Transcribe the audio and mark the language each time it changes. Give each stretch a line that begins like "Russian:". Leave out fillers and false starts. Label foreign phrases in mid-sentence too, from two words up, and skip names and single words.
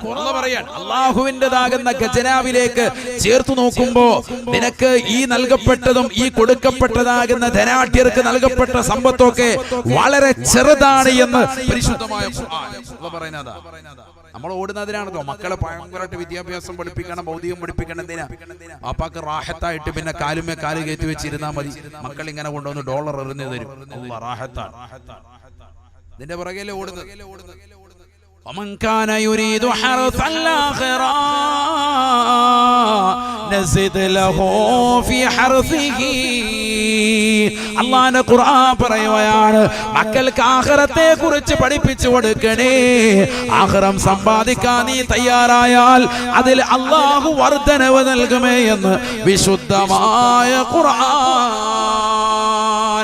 Malayalam: അള്ളാഹുവിൻ്റെതാകുന്ന ഖജനാവിലേക്ക് ചേർത്ത് നോക്കുമ്പോ നിനക്ക് ഈ നൽകപ്പെട്ടതും ഈ കൊടുക്കപ്പെട്ടതാകുന്ന ധനാഢ്യർക്ക് നൽകപ്പെട്ട സമ്പത്തൊക്കെ വളരെ ചെറുതാണ് എന്ന് പരിശുദ്ധമായ ഖുർആൻ പറയുന്നതാ. നമ്മൾ ഓടുന്നതിനാണല്ലോ മക്കളെ ഭയങ്കരമായിട്ട് വിദ്യാഭ്യാസം പഠിപ്പിക്കണം, ഭൗതികം പഠിപ്പിക്കണം. എന്തിനാ? അപ്പാക്ക് റാഹത്തായിട്ട് പിന്നെ കാലുമേ കാല് കയറ്റി വെച്ചിരുന്നാ മതി. മക്കൾ ഇങ്ങനെ കൊണ്ടുവന്ന് ഡോളർ എറിഞ്ഞു തരും. റാഹത്താണ്. ഇതിന്റെ പുറകെയല്ലേ ഓടുന്നത്.
Arabic: ومن كان يريد حرث الآخرة نزد له في حرثه.
Malayalam: അല്ലാഹുവിന്റെ ഖുർആൻ പറയുകയാണ്, മക്കൾക്ക് ആഖിറത്തെ കുറിച്ച് പഠിപ്പിച്ചു കൊടുക്കണേ. ആഖിറം സമ്പാദിക്കാൻ നീ തയ്യാറായാൽ അതിൽ അല്ലാഹു വർധനവ് നൽകുമേ എന്ന് വിശുദ്ധമായ ഖുർആൻ.